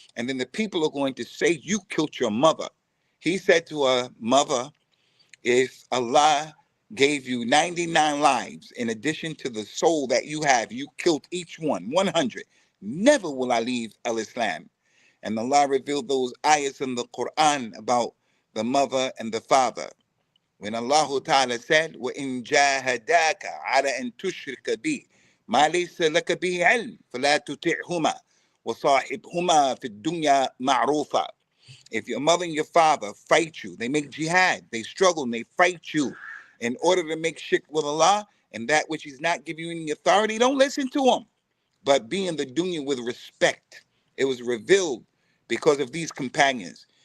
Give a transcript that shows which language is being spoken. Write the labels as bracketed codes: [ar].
[en] And then the people are going to say, you killed your mother. He said to her mother, if Allah gave you 99 lives in addition to the soul that you have. You killed each one, 100. Never will I leave al-Islam. And Allah revealed those ayahs in the Quran about the mother and the father. When Allah Ta'ala said, [ar] وَإِن جَاهَدَاكَ عَلَى أَن تُشْرِكَ بِي مَا لَيْسَ لَكَ بِهِ عِلْمٌ فَلَا تُطِعْهُمَا وَصَاحِبْهُمَا فِي الدُّنْيَا مَعْرُوفًا. [en] If your mother and your father fight you, they make jihad, they struggle, and they fight you in order to make shirk with Allah and that which He's not giving you any authority, don't listen to them. But be in the dunya with respect. It was revealed because of these companions.